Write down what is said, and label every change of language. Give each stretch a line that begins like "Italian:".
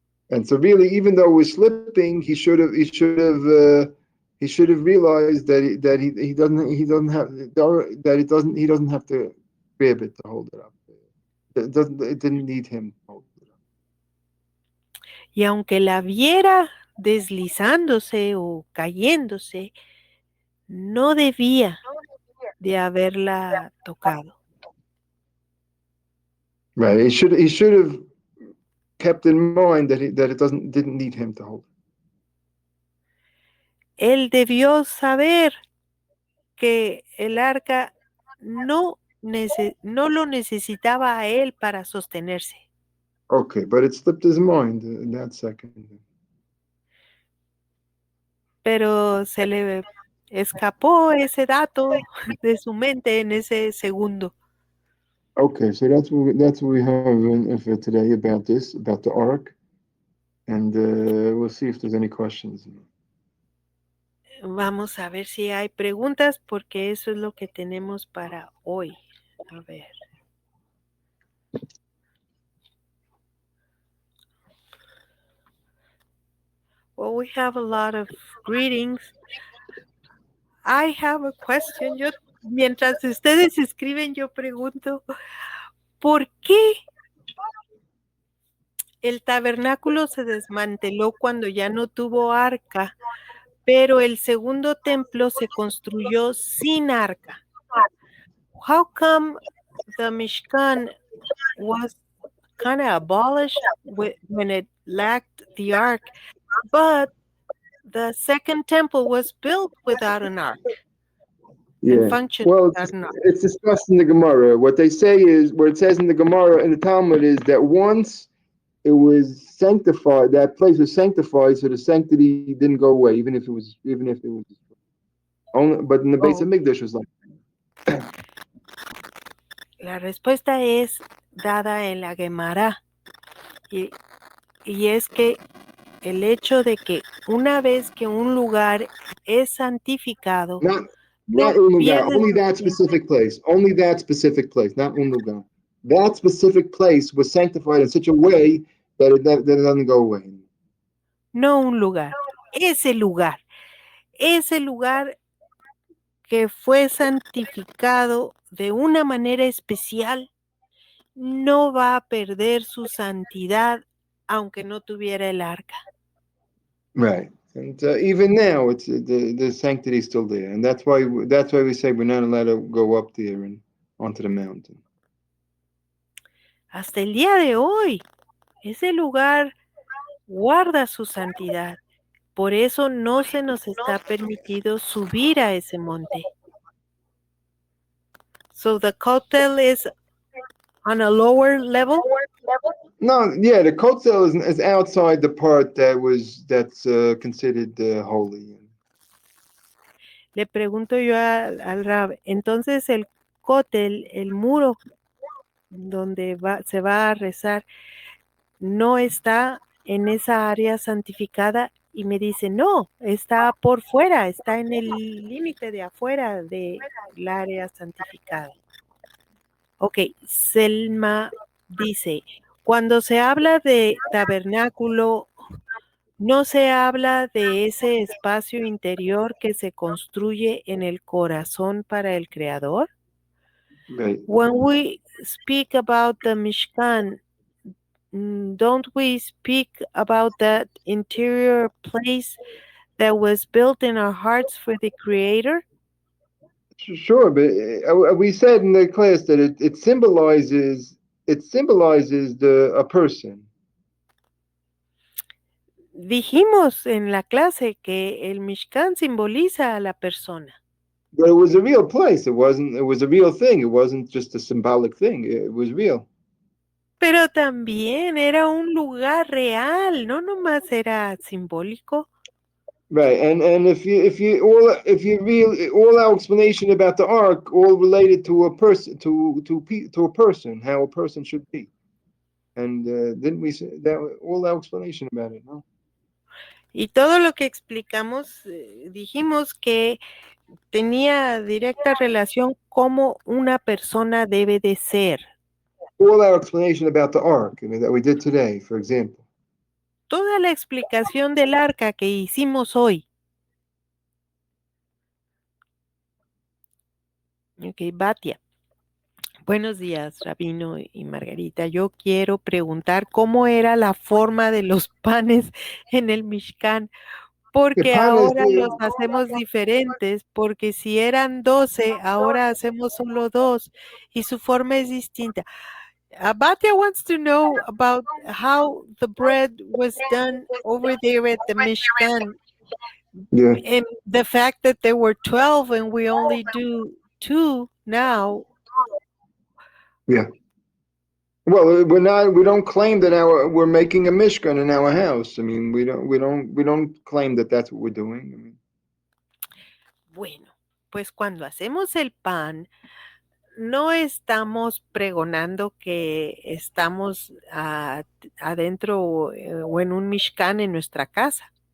English: And so really, even though we're slipping, he should have realized that he doesn't have to grab it to hold it up. It didn't need him to hold it up.
Spanish: Y aunque la viera deslizándose o cayéndose, no debía de haberla tocado.
English: Right. He should have kept in mind that it didn't need him to hold it.
Spanish: Él debió saber que el arca no lo necesitaba a él para sostenerse.
English: Okay, but it slipped his mind in that second.
Spanish: Pero se le escapó ese dato de su mente en ese segundo.
English: Okay, so that's what we have for today about the ark, and we'll see if there's any questions.
Spanish: Vamos a ver si hay preguntas, porque eso es lo que tenemos para hoy. A ver.
English: Well, we have a lot of greetings. I have a question.
Spanish: Mientras ustedes escriben, yo pregunto, ¿por qué el tabernáculo se desmanteló cuando ya no tuvo arca, pero el segundo templo se construyó sin arca?
English: How come the Mishkan was kind of abolished when it lacked the ark, but the second temple was built without an ark and functioned Well, without an ark? it's discussed in the Gemara. What they say is, where it says in the Gemara in the Talmud is that once it was sanctified, that place was sanctified, so the sanctity didn't go away, even if it was only. But in the base of Mikdash was like.
Spanish: La respuesta es dada en la Gemara y es que el hecho de que una vez que un lugar es santificado,
English: not
Spanish: un lugar,
English: only that specific place, not
Spanish: un lugar.
English: That specific place was sanctified in such a way that it doesn't go away.
Spanish: No un lugar, ese lugar que fue santificado de una manera especial, no va a perder su santidad aunque no tuviera el arca.
English: Right. And even now, it's the sanctity is still there, and that's why we say we're not allowed to go up there and onto the mountain.
Spanish: Hasta el día de hoy, ese lugar guarda su santidad. Por eso no se nos está permitido subir a ese monte.
English: So the Kotel is on a lower level? No, yeah, the Kotel is outside the part that's considered holy.
Spanish: Le pregunto yo al Rab, entonces el Kotel, el muro donde se va a rezar, no está en esa área santificada, y me dice, no, está por fuera, está en el límite de afuera del área santificada. Ok, Selma dice, cuando se habla de tabernáculo, ¿no se habla de ese espacio interior que se construye en el corazón para el Creador?
English: Right. When we speak about the Mishkan, don't we speak about that interior place that was built in our hearts for the Creator? Sure, but we said in the class that it symbolizes a person.
Spanish: Dijimos en la clase que el Mishkan simboliza a la persona.
English: But it was a real place. It was a real thing. It wasn't just a symbolic thing. It was real.
Spanish: Pero también era un lugar real, no nomás era simbólico.
English: Right, and if you real all our explanation about the ark all related to a person to a person, how a person should be, and didn't we say that all our explanation about it? No.
Spanish: Y todo lo que explicamos, dijimos que tenía directa relación cómo una persona debe de ser.
English: All our explanation about the ark, that we did today, for example.
Spanish: Toda la explicación del arca que hicimos hoy. Ok, Batia. Buenos días, Rabino y Margarita. Yo quiero preguntar cómo era la forma de los panes en el Mishkan, porque ahora los hacemos diferentes, porque si eran 12, ahora hacemos solo 2 y su forma es distinta.
English: Batia wants to know about how the bread was done over there at the Mishkan. Yeah. And the fact that there were 12 and we only do 2 now. Yeah. Well, we don't claim that we're making a mishkan in our house. I mean, we don't claim that that's what we're doing. I mean.
Spanish: Bueno, pues cuando hacemos el pan, no estamos pregonando que estamos adentro o en un mishkan en nuestra casa.